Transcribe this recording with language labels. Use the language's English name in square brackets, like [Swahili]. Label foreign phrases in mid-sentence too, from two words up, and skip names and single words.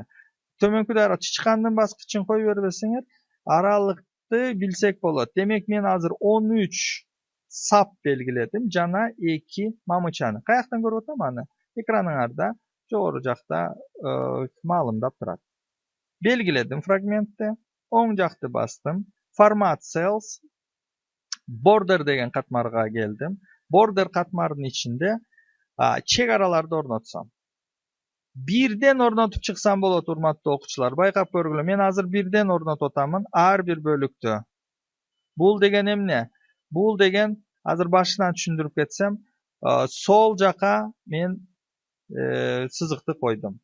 [Kyrgyz] Төмөнкүдөй аралык чычкандын баскычын кое бербесеңер, аралыкты билсек болот. Демек мен азыр 13 сап белгиледим жана 2 мамычаны. Каяктан көрүп атам аны? Экраныңарда жогору жакта маалымдап турат. Белгиледим фрагментти. Оң жакты бастым. [English] Format cells. [Kyrgyz] Border деген катмарга келдим. Border катмарынын ичинде чек араларды орнотсом. Бирден орнотуп чыксам болот, урматтуу окуучулар. Байкап көргүлө. Мен азыр бирден орнотуп атамын ар бир бөлүктө. Бул деген эмне? Бул деген азыр башынан түшүндүрүп кетсем, сол жака мен сызыкты койдум.